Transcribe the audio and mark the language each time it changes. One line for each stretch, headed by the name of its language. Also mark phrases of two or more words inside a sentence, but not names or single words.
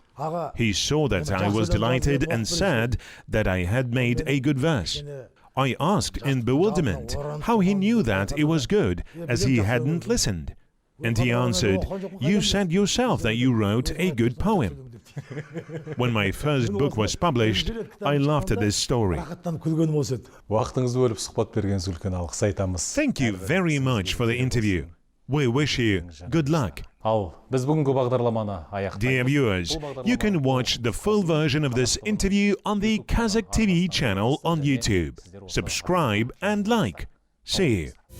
English: He saw that I was delighted and said that I had made a good verse. I asked in bewilderment how he knew that it was good, as he hadn't listened. And he answered, "You said yourself that you wrote a good poem." When my first book was published, I laughed at this story.
Kazakh: рахаттанып күлгенім осы еді. Уақытыңызды бөліп сұхбат бергеніңізге үлкен алғыс айтамыз.
English: Thank you very much for the interview. We wish you good luck.
Kazakh: Ал біз бүгінгі бағдарламаны аяқтаймыз.
English: Dear viewers, you can watch the full version of this interview on the Qazaq TV channel on YouTube. Subscribe and like. See you.